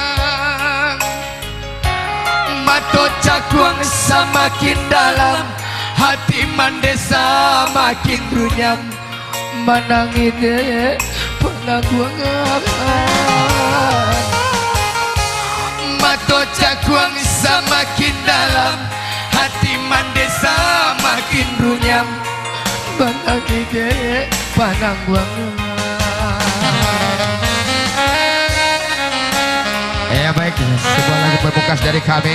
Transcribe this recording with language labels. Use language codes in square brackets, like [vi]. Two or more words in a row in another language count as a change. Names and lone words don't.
[min] pulang mato cakuang semakin dalam hati mandesa makin runyam menangis penanggungan mato cakuang semakin dalam hati mandesa makin runyam menangis penanggungan. [id] Ya baik, sebuah lagu pemungkas dari kami.